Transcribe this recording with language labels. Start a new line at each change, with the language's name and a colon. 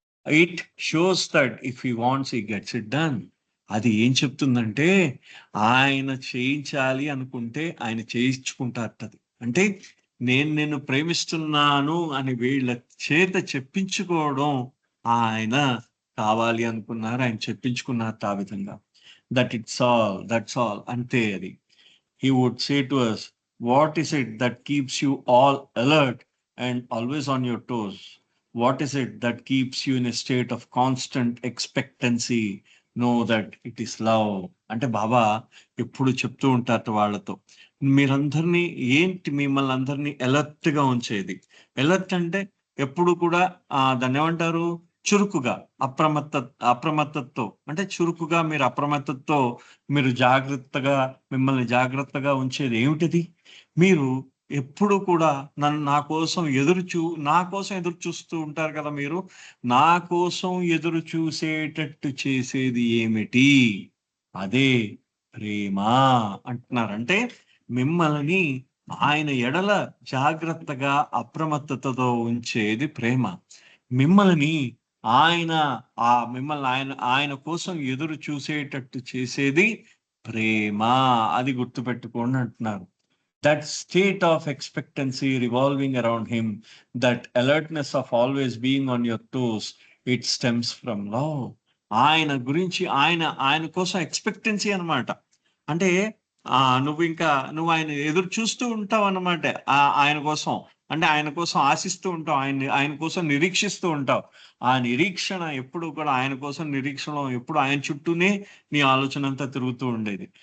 English: It shows that if he wants he gets it done.
Telugu: అది ఏం చెప్తుందంటే ఆయన చేయించాలి అనుకుంటే ఆయన చేయించుకుంటారటది. అంటే నేను నిన్ను ప్రేమిస్తున్నాను అని వీళ్ళ చేత చెప్పించుకోవడం ఆయన కావాలి అనుకున్నారు. ఆయన చెప్పించుకున్నారు ఆ విధంగా.
English: that's all
Telugu: అంతే అది.
English: He would say to us, what is it that keeps you all alert and always on your toes? What is it that keeps you in a state of constant expectancy? Know that it is love.
Telugu: అంటే బాబా ఎప్పుడు చెప్తూ ఉంటారట వాళ్ళతో. మీరందరినీ ఏంటి మిమ్మల్ని అందరినీ alert గా ఉంచేది? Alert అంటే ఎప్పుడు కూడా దాన్ని ఏమంటారు, చురుకుగా, అప్రమత్తతతో, అంటే చురుకుగా మీరు అప్రమత్తతతో మీరు మిమ్మల్ని జాగ్రత్తగా ఉంచేది ఏమిటిది? మీరు ఎప్పుడు కూడా నా కోసం ఎదురు చూస్తూ ఉంటారు కదా మీరు. నా కోసం ఎదురు చూసేటట్టు చేసేది ఏమిటి? అదే ప్రేమ అంటున్నారు. అంటే మిమ్మల్ని ఆయన ఎడల జాగ్రత్తగా అప్రమత్తతతో ఉంచేది ప్రేమ. మిమ్మల్ని ఆయన మిమ్మల్ని ఆయన కోసం ఎదురు చూసేటట్టు చేసేది ప్రేమ. అది గుర్తుపెట్టుకోండి అంటున్నారు.
English: That state of expectancy revolving around him, that alertness of always being on your toes, it stems from love.
Telugu: ఆయన గురించి ఆయన కోసం ఎక్స్‌పెక్టెన్సీ అన్నమాట. అంటే నువ్వు ఆయన ఎదురు చూస్తూ ఉంటావన్నమాట. ఆయన కోసం. అంటే ఆయన కోసం ఆశిస్తూ ఉంటావు. ఆయన కోసం నిరీక్షిస్తూ ఉంటావు. ఆ నిరీక్షణ ఎప్పుడు కూడా ఆయన కోసం నిరీక్షణ ఎప్పుడు ఆయన చుట్టూనే నీ ఆలోచనంతా తిరుగుతూ ఉండేది.